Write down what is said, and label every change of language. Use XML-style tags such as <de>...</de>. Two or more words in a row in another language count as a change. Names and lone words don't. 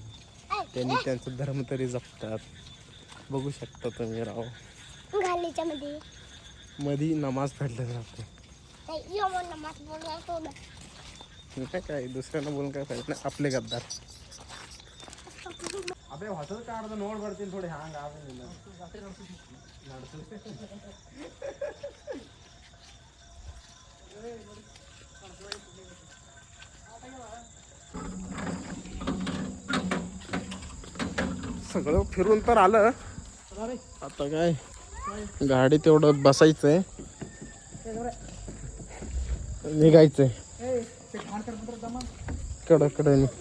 <mr>त्यांनी त्यांचा धर्म तरी जपतात. बघू शकता तुम्ही राव. घालीच्या मध्ये मधी नमाज पडले जाते. नमाज बोलायचो ना. काय दुसऱ्यांना बोलून काय फायदा नाही. आपले गद्दार. अबे</mr> <kn>ಹೊಸದು ಕಾಣದ ನೋಡ್ಬರ್ತೀನಿ थोडे ಹ್ಯಾಂಗ ಆಗಲಿಲ್ಲ.</kn> <mr>सगळं फिरून तर आलं. आता काय गाडी तेवढं बसायचंय, निघायचंय कडकडे.</mr>